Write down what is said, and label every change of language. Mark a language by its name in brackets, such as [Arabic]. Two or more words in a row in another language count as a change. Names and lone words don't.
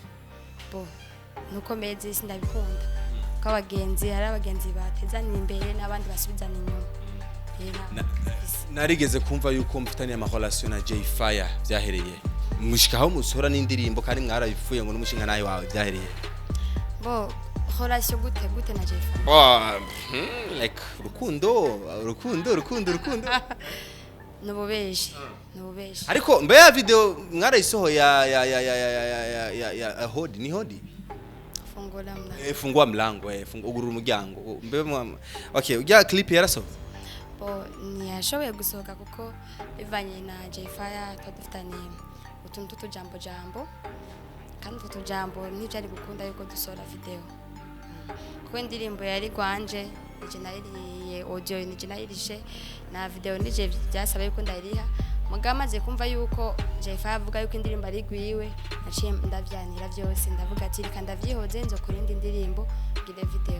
[Rundi] Bo nuko meze sindabikunda. Ko abagenzi hari abagenzi batezanye imbere n'abandi basubizana inyuma. Narigeze kumva yuko mfitanye ama relation na Jay Fire byahereye. Mushikaho musora n'indirimbo kandi mwarabifuye ngo n'umushinga nayo wawe byahereye. Bo relation gute na Jay Fire? Like rukundo. nububeshi ariko mbe ya video mwarayisoho ya [Swahili] hodi ni hodi fungua mlango [Rundi] fungura umuryango mbe okay ujya clip yaraso ntiyashoboye gusohoka kuko bivanye na J-Fire twadufitanye utuntu tutujambo kandi utujambo ntibyari gukunda yuko dusohora video kuko indirimbo yari gwanje nije nayiriye audio nije nayirishe na video nije byasaba yuko ndayiriha mugamaze kumva yuko J-Fire avuga yuko indirimbo ari gwiwe naciye ndavyanira byose ndavuga ati reka ndavyihoze nzo kurindi indirimbo ngire video.